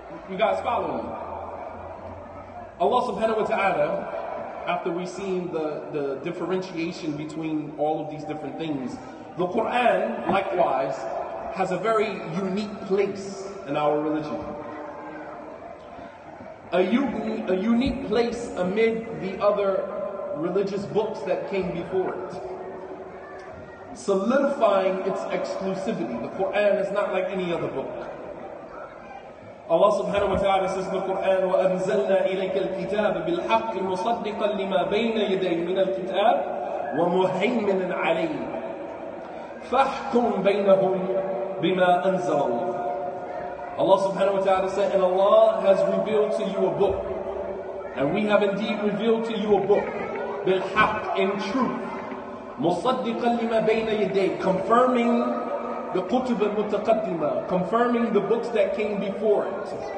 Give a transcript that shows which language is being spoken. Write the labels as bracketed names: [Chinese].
[English] You guys follow me? Allah subhanahu wa ta'ala, after we've seen the differentiation between all of these different things, the Quran, likewise, has a very unique place in our religion. A unique place amid the other religious books that came before it, solidifying its exclusivity. The Quran is not like any other book. Allah subhanahu wa ta'ala says in the Quran, [Arabic] وَأَنزَلْنَا إِلَيْكَ الْكِتَابَ بِالْحَقِّ مُصَدِّقًا لِمَا بَيْنَ يَدَيْهِ مِنَ الْكِتَابِ وَمُهَيْمِنًا عَلَيْهِ فَاحْكُمْ بَيْنَهُمْ بِمَا أَنزَلَ اللَّهُ. [English] Allah subhanahu wa ta'ala said, and Allah has revealed to you a book, and we have indeed revealed to you a book, [Arabic] بِالْحَقِّ, [English] in truth, [Arabic] مُصَدِّقًا لِمَا بَيْنَ يَدَيْهِ, [English] confirming the [Arabic] kutub al-mutaqaddima, [English] confirming the books that came before it.